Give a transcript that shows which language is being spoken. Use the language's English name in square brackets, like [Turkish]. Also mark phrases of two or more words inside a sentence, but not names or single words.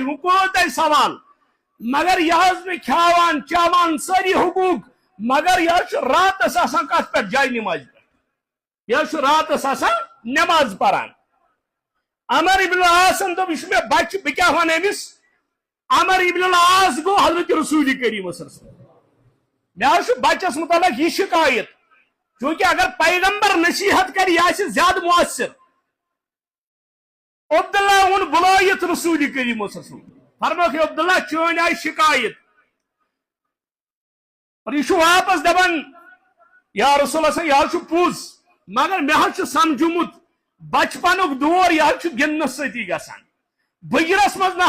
[Kashmiri] وۄنۍ کوٚرو تۄہہِ سوال مگر یہِ حظ مےٚ کھیاوان چاوان سٲری حقوٗق مگر یہِ حظ چھُ راتس آسان کتھ پٮ۪ٹھ جاے نمازِ پٮ۪ٹھ یہِ حظ چھُ راتس آسان نماز پران عمر ابن العاصن دوٚپ یہِ چھُ مےٚ بچہ بہٕ کیٛاہ ونہٕ أمِس عمر ابن العاص گو حضرت رسول کریم [Arabic] صلی اللہ علیہ وسلم [Kashmiri] مےٚ حظ چھُ بچس متعلق یہِ شکایت چونکہ اگر پیغمبر نصیحت کر یہ آسہِ زیادٕ مؤثر عبداللہ وون بلٲیِتھ رسول کریم [Arabic] صلی اللہ علیہ وسلم [Kashmiri] فرموکھ عبداللہ چٲنۍ آیہِ شکایت اور یہ واپس دپان [Arabic] یا رسول اللہ [Kashmiri] یہ حظ چھُ پوٚز مگر مےٚ حظ چھُ سمجھومُت بچپنُک دور یہِ حظ چھُ گِنٛدنس سۭتی گژھان بٕجرس منٛز نہ